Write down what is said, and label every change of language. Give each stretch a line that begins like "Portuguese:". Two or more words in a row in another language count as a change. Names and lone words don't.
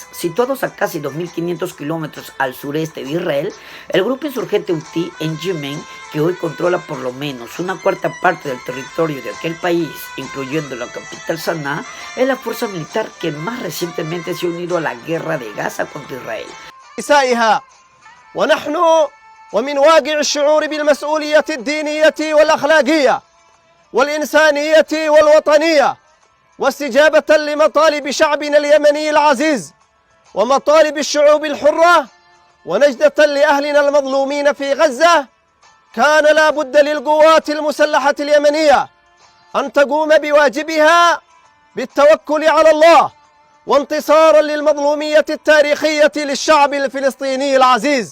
Spanish: Situados a casi 2.500 kilómetros al sureste de Israel, el grupo insurgente hutí en Yemen, que hoy controla por lo menos una cuarta parte del territorio de aquel país, incluyendo la capital Saná, es la fuerza militar que más recientemente se ha unido a la guerra de Gaza contra Israel.
Arabic: ونحن ومن واقع الشعور بالمسؤولية الدينية والأخلاقية والإنسانية والوطنية واستجابة لمطالب شعبنا اليمني العزيز ومطالب الشعوب الحرة ونجدة لأهلنا المظلومين في غزة، كان لا بد للقوات المسلحة اليمنية أن تقوم بواجبها بالتوكل على الله وانتصارا للمظلومية التاريخية للشعب الفلسطيني العزيز.